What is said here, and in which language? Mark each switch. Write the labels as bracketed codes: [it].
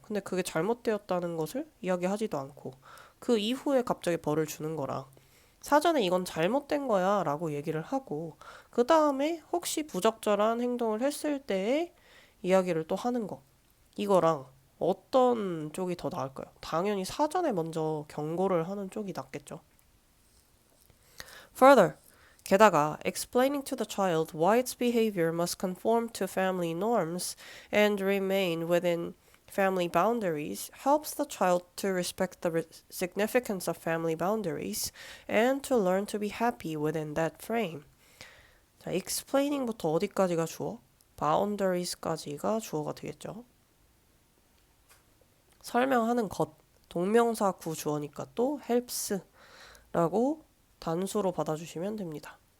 [ko] 근데 그게 잘못되었다는 것을 이야기하지도 않고 그 이후에 갑자기 벌을 주는 거랑, 사전에 이건 잘못된 거야 라고 얘기를 하고 그 다음에 혹시 부적절한 행동을 했을 때에 이야기를 또 하는 거, 이거랑 어떤 쪽이 더 나을까요? 당연히 사전에 먼저 경고를 하는 쪽이 낫겠죠. [en] Further, 게다가 explaining to the child why its behavior must conform to family norms and remain within family boundaries helps the child to respect the significance of family boundaries and to learn to be happy within that frame. [ko] 자, explaining부터 어디까지가 주어? boundaries까지가 주어가 되겠죠. 설명하는 것, 동명사 구주어니까 또 helps라고 단수로 받아주시면 됩니다.